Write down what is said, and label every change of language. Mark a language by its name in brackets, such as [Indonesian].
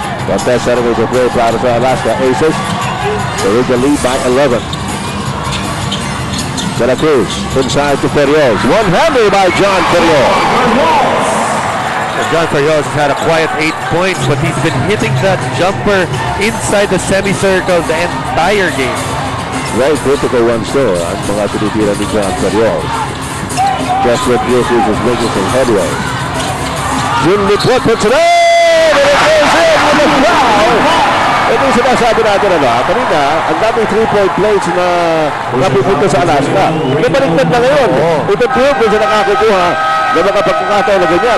[English] Cortez setting with the play [Filipino] para sa [English] Alaska Aces. They lead the lead by 11. De La Cruz inside to Ferrios. One-hander by John Ferrios. John Ferrios has had a quiet 8 points, but he's been hitting that jumper inside the semicircle the entire game. Very critical one still [Filipino] ang mga tinitira ni John Ferrios. [English] Just what Purefoods is making some headway. Jim Lipot puts it in! And it goes in with a foul! [Filipino] Ito yung sinasabi natin kanina, ang daming 3-point plays na napupunta sa Alaska. Nabaligtad na ngayon. Ito Purefoods na nakakukuha na makapagkakataon na ganyan.